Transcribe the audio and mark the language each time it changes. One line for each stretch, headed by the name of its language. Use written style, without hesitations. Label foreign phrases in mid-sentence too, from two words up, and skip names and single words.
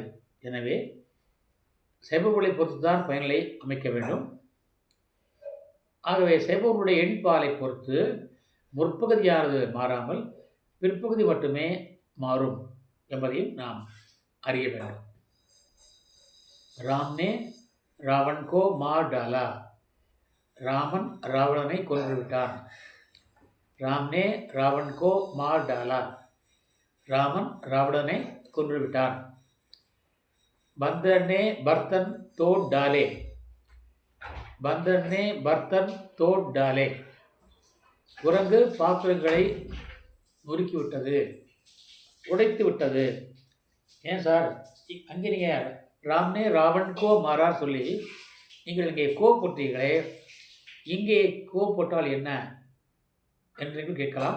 Tamil: எனவே சைப்பொருளை பொறுத்து தான் பயனிலை அமைக்க வேண்டும். ஆகவே சைப்பொருளுடைய எண்பாலை பொறுத்து முற்பகுதியானது மாறாமல் பிற்பகுதி மட்டுமே மாறும் என்பதையும் நாம் அறிய வேண்டும்.
Hindi: राम ने रावण को मार डाला.
Tamil: रामन रावणனை கொன்று விட்டான்.
Hindi: राम ने रावण को मार डाला.
Tamil: रामन रावणனை கொன்று விட்டான்.
Hindi: बंदर ने बर्तन तोड़ डाले. बंदर ने बर्तन तोड़ डाले.
Tamil: குரங்கு பாத்திரங்களை நொறுக்கி விட்டது, உடைத்து விட்டது. ஏன் சார் அங்கே நீங்கள்
Hindi: राम ने रावण को मारा
Tamil: சொல்லி நீங்கள் இங்கே கோ போட்டீர்களே, இங்கே கோ போட்டால் என்ன என்று கேட்கலாம்.